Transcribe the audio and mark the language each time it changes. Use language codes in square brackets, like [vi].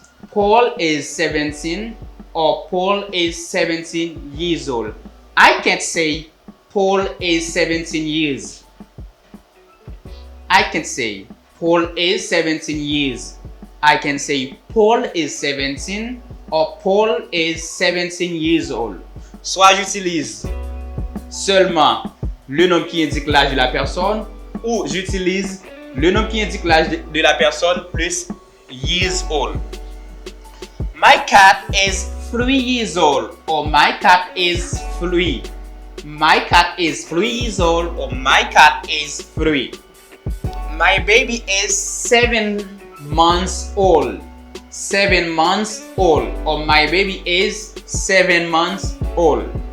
[en] Paul is 17 or Paul is 17 years old. I can't say Paul is 17 years. I can say Paul is 17 years. I can say Paul is 17 or Paul is 17 years old. [fr] Soit j'utilise seulement le nom qui indique l'âge de la personne ou j'utilise le nom qui indique l'âge de la personne plus years old. [en] My cat is 3 years old or my cat is 3. My cat is 3 years old or my cat is 3. My baby is 7 months old. 7 months old or my baby is 7 months old.